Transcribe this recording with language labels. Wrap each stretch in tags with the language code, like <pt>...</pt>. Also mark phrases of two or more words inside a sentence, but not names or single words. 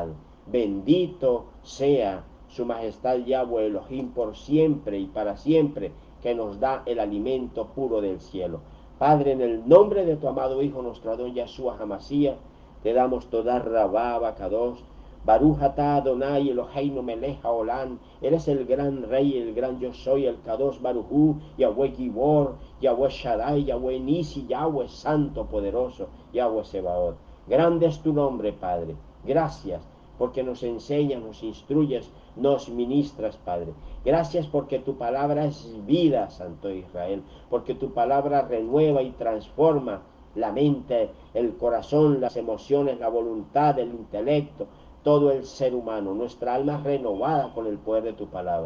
<es>Bendito sea su majestad Yahweh Elohim por siempre y para siempre, que nos da el alimento puro del cielo. Padre, en el nombre de tu amado Hijo, nuestro Adón Yahshua Hamashiach, te damos toda Rabá, Bacados,</es> <he>ברוך אתה אדני אלהינו מלך העולם,</he> <es>eres el gran rey, el gran yo soy, el Kadosh Barujú, Yahweh Gibor, Yahweh Shaddai, Yahweh Nisi, Yahweh Santo, Poderoso, Yahweh Sebaot. Grande es tu nombre, Padre. Gracias porque nos enseñas, nos instruyes, nos ministras, Padre. Gracias porque tu palabra es vida, Santo Israel, porque tu palabra renueva y transforma la mente, el corazón, las emociones, la voluntad, el intelecto, todo el ser humano, nuestra alma renovada con el poder de tu palabra.</es>